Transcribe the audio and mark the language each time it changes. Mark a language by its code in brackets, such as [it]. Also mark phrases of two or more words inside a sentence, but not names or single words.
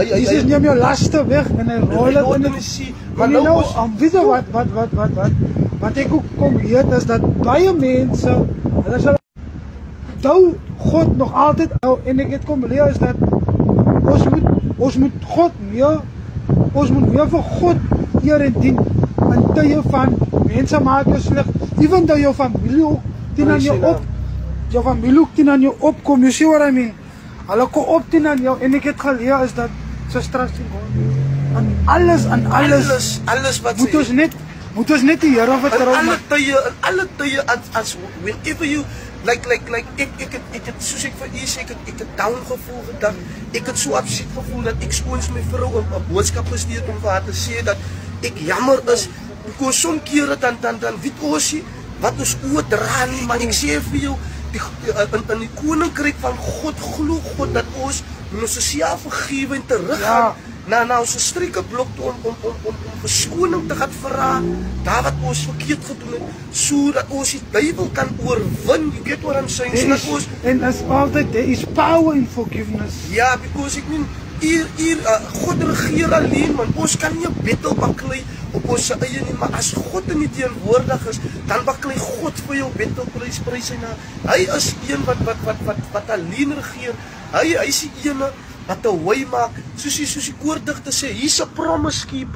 [af] Hy neem jou laste weg en hy rol in die see. Maar nou weet jy wat ek ook kom weet is dat baie mense, hulle sal onthou God nog altyd, en ek het kom leer is dat ons moet God meer, ons moet weer vir God eer en dien in tye van mense maak jou sleg, [en] even though [af] jou familie ook teen aan jou opkom, [en] you see what I mean? [af] Hulle kom op teen aan jou, en ek het geleer is dat so straks aan alles wat moet ons net die Here vertrou. In alle tye as [en] whenever you like [af] ek het soos ek vir u sê, ek het down gevoel gedag. Ek het so upset gevoel dat ek skoons my vrou 'n boodskap gestuur om vir haar te sê dat ek jammer is, because soms kere dan weet ons nie wat ons oor dra nie, maar ek sê vir jou in die koninkryk van God glo God dat ons self vergewe en teruggaan na ons struikelblok toe om verskoning te gaan vra daar wat ons verkeerd gedoen het, sodat ons die duiwel kan oorwin. [en] You get what I'm saying? And as altyd, there is power in forgiveness. [af] Ja, because ek meen hier God regeer alleen, man. Ons kan nie 'n battle baklei op ons eie nie, maar as God in die teenwoordig is, dan baklei God vir jou battle, prys sy naam. Hy is een wat alleen regeer. Hy is die ene wat 'n way maak, soos die koordigter sê, hier's 'n [en] promise keeper.